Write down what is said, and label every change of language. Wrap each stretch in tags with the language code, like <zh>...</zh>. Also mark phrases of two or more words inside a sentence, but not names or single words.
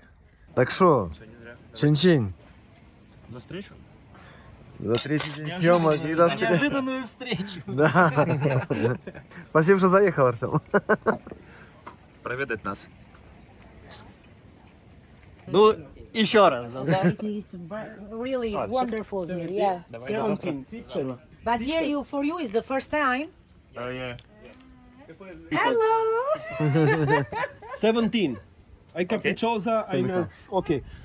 <ru>Так что, чин-чин. За встречу? За третий день съемок и до встречи. Неожиданную встречу. Да. Спасибо, что заехал, Артем. Проведать нас. Ну, еще раз. Да,</ru> <en>It is really wonderful here, yeah. But here for you is the first time. Hello! 17.</en> <it>Hai capricciosa, hai una... Ok.</it>